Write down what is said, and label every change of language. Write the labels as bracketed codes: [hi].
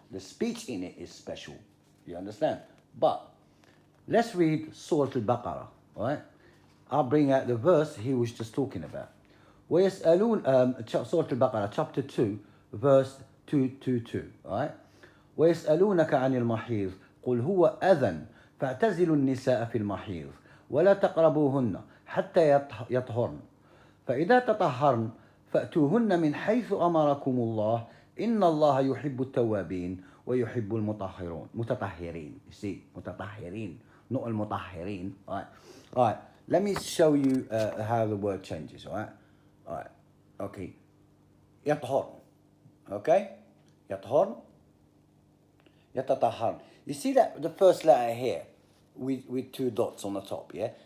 [en] The speech in it is special, you understand? But let's read Surah Al-Baqarah, all right? I'll bring out the verse he was just talking about. وَيَسْأَلُونَ Surah Al-Baqarah, chapter 2, verse 222, all right? [ar] وَيَسْأَلُونَكَ عَنِ الْمَحِيضِ قُلْ هُوَ أَذًى فَاعْتَزِلُوا النِّسَاءَ فِي الْمَحِيضِ وَلَا تَقْرَبُوهُنَّ حَتَّى يَطْهُرْنَ فإذا تطهرن فأتوهن من حيث أمركم الله إن الله يحب التوابين ويحب المطهرون متطهرين. [en] You see, متطهرين, not المطهرين. All right. Let me show you how the word changes. All right. Okay. يطهرن. Okay. يطهرن. يتطهرن. You see that the first letter here with two dots on the top, yeah?